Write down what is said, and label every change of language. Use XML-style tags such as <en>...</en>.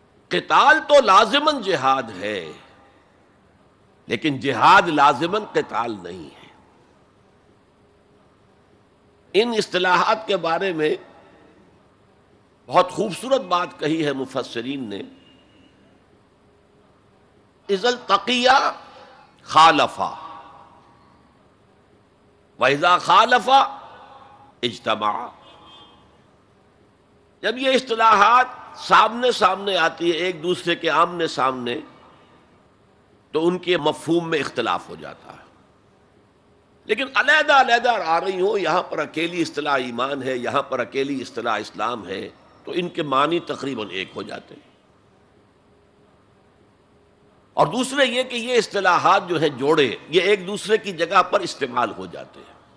<ur>قتال تو لازماً جہاد ہے، لیکن جہاد لازماً قتال نہیں ہے. ان اصطلاحات کے بارے میں بہت خوبصورت بات کہی ہے مفسرین نے.</ur> <ar>اذا التقیا خالفا، واذا خالفا اجتمعا.</ar> <ur>جب یہ اصطلاحات سامنے سامنے آتی ہے، ایک دوسرے کے آمنے سامنے، تو ان کے مفہوم میں اختلاف ہو جاتا ہے. لیکن علیحدہ علیحدہ آ رہی ہوں، یہاں پر اکیلی اصطلاح ایمان ہے، یہاں پر اکیلی اصطلاح اسلام ہے، تو ان کے معنی تقریباً ایک ہو جاتے ہیں۔ اور دوسرے یہ کہ یہ اصطلاحات جو ہیں جوڑے، یہ ایک دوسرے کی جگہ پر استعمال ہو جاتے ہیں۔</ur>